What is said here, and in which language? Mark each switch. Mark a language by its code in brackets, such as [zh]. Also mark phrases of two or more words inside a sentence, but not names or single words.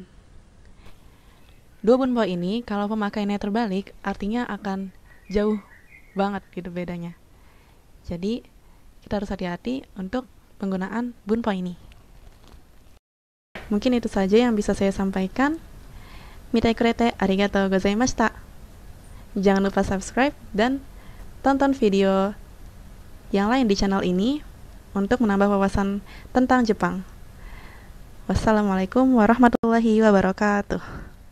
[id] Dua bunpo ini kalau pemakaiannya terbalik artinya akan jauh banget gitu bedanya. Jadi kita harus hati-hati untuk penggunaan bunpo ini. Mungkin itu saja yang bisa saya sampaikan. [ja] 見たいくれてありがとうございました. [id] Jangan lupa subscribe dan tonton video yang lain di channel ini untuk menambah wawasan tentang Jepang. [ar] والسلام عليكم ورحمة الله وبركاته.